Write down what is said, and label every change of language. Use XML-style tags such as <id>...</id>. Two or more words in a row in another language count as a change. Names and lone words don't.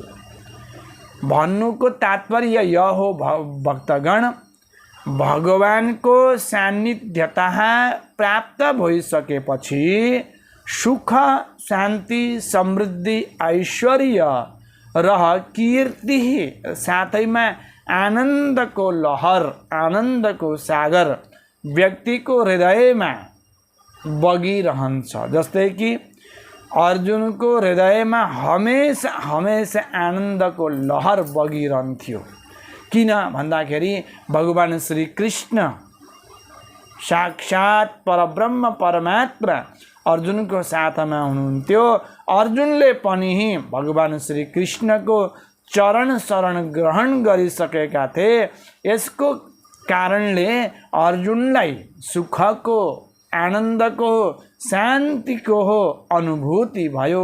<ne>भन्नुको तात्पर्य यो हो भक्तगण, भगवानको सान्निध्यता प्राप्त भइसकेपछि सुख, शान्ति, समृद्धि, ऐश्वर्य र कीर्ति साथैमा आनन्दको लहर, आनन्दको सागर व्यक्तिको हृदयमा बगिरहन्छ। जस्तै कि अर्जुनको हृदयमा हमेशा हमेशा आनन्दको लहर बगिरहन्थ्यो। किन भन्दाखेरि भगवान श्री कृष्ण साक्षात परब्रह्म परमात्मा अर्जुनको साथमा हुनुहुन्थ्यो। अर्जुनले पनि भगवान श्री कृष्णको चरण शरण ग्रहण गरिसकेका थिए। यसको कारणले अर्जुनलाई सुखको, आनन्दको, शान्तिको अनुभूति भयो।</ne>